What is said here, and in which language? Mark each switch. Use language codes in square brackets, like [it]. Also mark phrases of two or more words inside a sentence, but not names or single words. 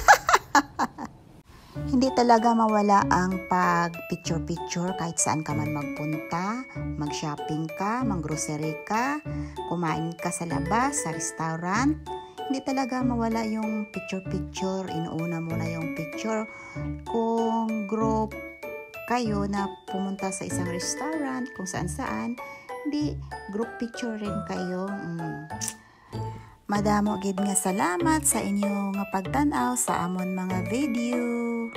[tl] Hindi talaga mawala ang pag-picture kahit saan ka man magpunta, mag-shopping ka, mag-grocery ka, kumain ka sa labas, sa restaurant. Hindi talaga mawala yung picture. Inuuna muna yung picture. Kung group kayo na pumunta sa isang restaurant, kung saan-saan, hindi, [en] group picture [tl] rin kayo. [hil] Madamo gid nga salamat sa inyo nga pagtan-aw sa amon mga video.